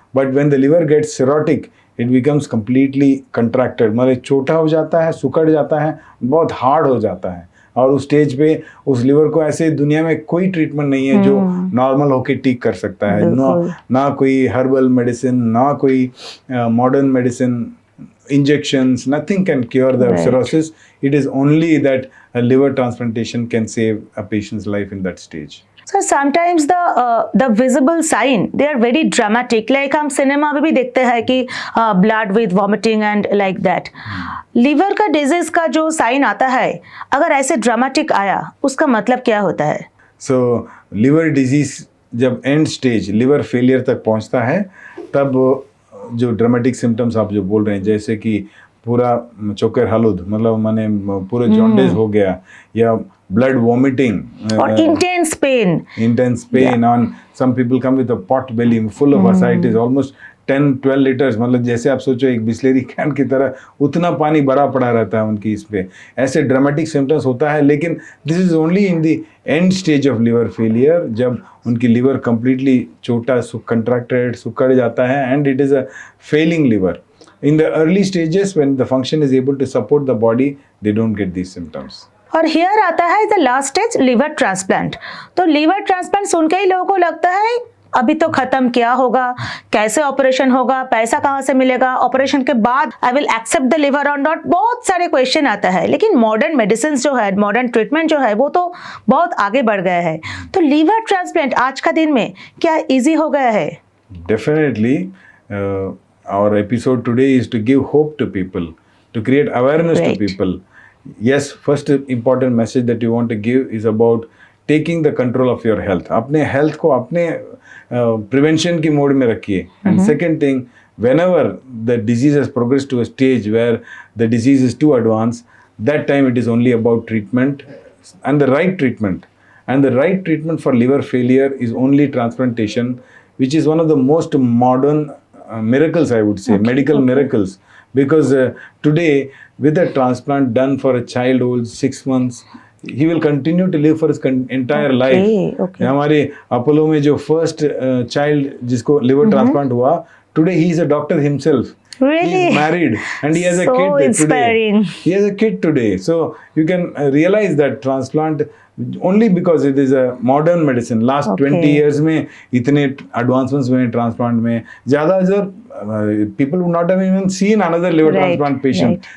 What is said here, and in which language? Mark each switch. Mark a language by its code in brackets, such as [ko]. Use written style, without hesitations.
[en] but when the liver gets cirrhotic, it becomes completely contracted, [hi] मतलब छोटा हो जाता है, सुकड़ जाता है, बहुत हार्ड हो जाता है. और उस स्टेज पे उस लिवर को ऐसे दुनिया में कोई ट्रीटमेंट नहीं है जो नॉर्मल होके ठीक कर सकता है. ना कोई हर्बल मेडिसिन, ना कोई modern medicine, injections, [en] nothing can cure the cirrhosis. It is only that a liver transplantation can save a patient's life in that stage. So sometimes the visible sign, they are very dramatic. [hi] Like हम cinema में भी देखते हैं कि [en] blood with vomiting and like that. [hi] Liver का disease का जो sign आता है, अगर ऐसे ड्रामेटिक आया, उसका मतलब क्या होता है? So liver disease जब एंड स्टेज लिवर फेलियर तक पहुंचता है, तब जो ड्रामेटिक सिम्टम्स आप जो बोल रहे हैं, जैसे कि पूरा चोकर हलूद, मतलब माने पूरा जॉन्डिस हो गया, या ब्लड वॉमिटिंग और intense pain [en] on some people come with a pot belly full of ascites, almost 10-12 litres, [hi] मतलब जैसे आप सोचो एक बिस्लेरी कैन की तरह उतना पानी भरा पड़ा रहता है उनकी इस पे. ऐसे ड्रामेटिक सिम्टम्स होता है, लेकिन [en] this is only in the end stage of liver failure, [hi] जब उनकी लिवर कम्प्लीटली छोटा कंट्रैक्टेड सुकड़ जाता है [en] And it is a failing liver. In the early stages, when the function is able to support the body, they don't get these symptoms. [hi] और here आता है the last stage, liver transplant. तो liver transplant सुन के ही लोगों को लगता है अभी तो खत्म, क्या होगा, कैसे ऑपरेशन होगा, पैसा कहाँ से मिलेगा, ऑपरेशन के बाद [en] I will accept the liver [hi] और नॉट, बहुत सारे क्वेश्चन आता है. लेकिन मॉडर्न मेडिसिन जो है, मॉडर्न ट्रीटमेंट जो है, वो तो बहुत आगे बढ़ गया है. तो लिवर ट्रांसप्लांट आज का दिन में क्या इजी हो गया है? [en] Definitely. Our episode today is to give hope to people, to create awareness to people. Yes, first important message that you want to give is about taking the control of your health. [hi] अपने health को अपने prevention की mode में रखिए. [en] And second thing, whenever the disease has progressed to a stage where the disease is too advanced, that time it is only about treatment and the right treatment. And the right treatment for liver failure is only transplantation, which is one of the most modern miracles, I would say, medical miracles. Because today, with a transplant done for a child who is 6 months, he will continue to live for his entire life. [hi] हमारे Apollo में जो first child जिसको liver transplant हुआ, [en] today he is a doctor himself. Really? He is married and he has a So kid inspiring. today. He has a kid today. So you can realize that transplant only because it is a modern medicine. Last 20 years में इतने advancements हुए transplant में, ज़्यादा people would not have even seen another liver transplant patient.